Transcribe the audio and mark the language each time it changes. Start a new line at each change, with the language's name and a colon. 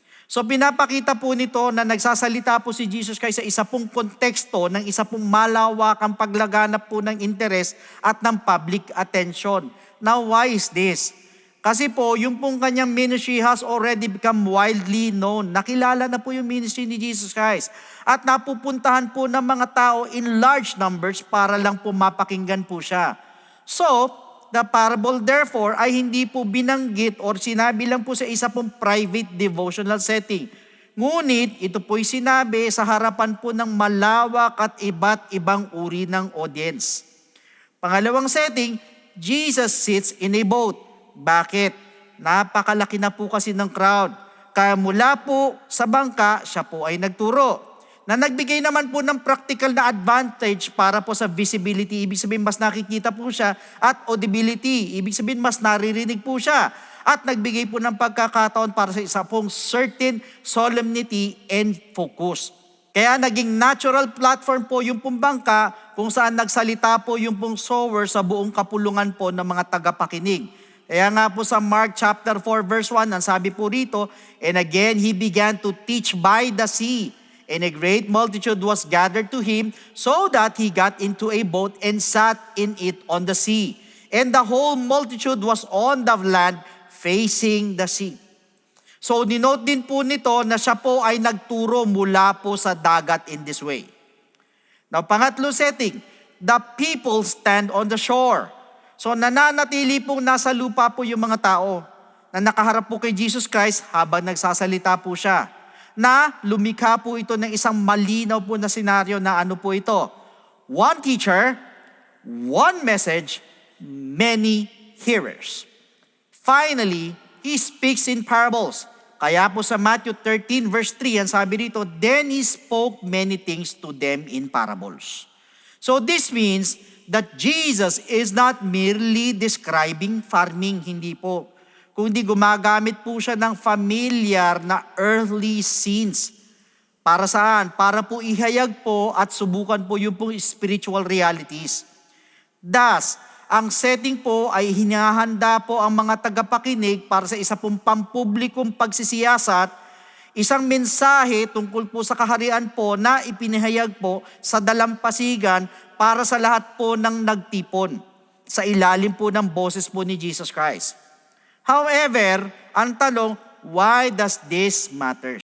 Filipino: So pinapakita po nito na nagsasalita po si Jesus Christ sa isa pong konteksto ng isa pong malawakang paglaganap po ng interes at ng public attention.
English: Now why is this?
Filipino: Kasi po, yung pong kanyang
English: ministry has already become widely known.
Filipino: Nakilala na po yung ministry ni Jesus Christ. At napupuntahan po ng mga tao
English: in large numbers
Filipino: para lang po mapakinggan po siya.
English: So, the parable therefore
Filipino: ay hindi po binanggit or sinabi lang po sa isa pong
English: private devotional setting.
Filipino: Ngunit ito po'y sinabi sa harapan po ng malawak at iba't ibang uri ng audience.
English: Pangalawang setting, Jesus sits in a boat.
Filipino: Bakit? Napakalaki na po kasi ng crowd. Kaya mula po sa bangka, siya po ay nagturo. Na nagbigay naman po ng practical na advantage para po sa visibility. Ibig sabihin, mas nakikita po siya. At audibility. Ibig sabihin, mas naririnig po siya. At nagbigay po ng pagkakataon para sa isa pong
English: certain solemnity and focus.
Filipino: Kaya naging natural platform po yung pong bangka kung saan nagsalita po yung pong sower sa buong kapulungan po ng mga tagapakinig. Kaya nga po sa
English: Mark chapter 4 verse 1,
Filipino: ang sabi po rito,
English: and again he began to teach by the sea, and a great multitude was gathered to him, so that he got into a boat and sat in it on the sea. And the whole multitude was on the land facing the sea.
Filipino: So dinote din po nito na siya po ay nagturo mula po sa dagat
English: in this way. Now pangatlo setting, the people stand on the shore.
Filipino: So nananatili pong nasa lupa po yung mga tao na nakaharap po kay Jesus Christ habang nagsasalita po siya. Na lumikha po ito ng isang malinaw po na senaryo na ano po ito.
English: One teacher, one message, many hearers. Finally, he speaks in parables.
Filipino: Kaya po sa
English: Matthew 13 verse 3,
Filipino: ang sabi dito,
English: then he spoke many things to them in parables. So this means that Jesus is not merely describing farming,
Filipino: hindi po. Kundi gumagamit po siya ng familiar na earthly scenes. Para saan? Para po ihayag po at subukan po yung pong spiritual realities. Thus, ang setting po ay hinahanda po ang mga tagapakinig para sa isa pong pampublikong pagsisiyasat, isang mensahe tungkol po sa kaharian po na ipinahayag po sa dalampasigan para sa lahat po ng nagtipon sa ilalim po ng boses po ni Jesus Christ.
English: However,
Filipino: ang tanong,
English: why does this matter?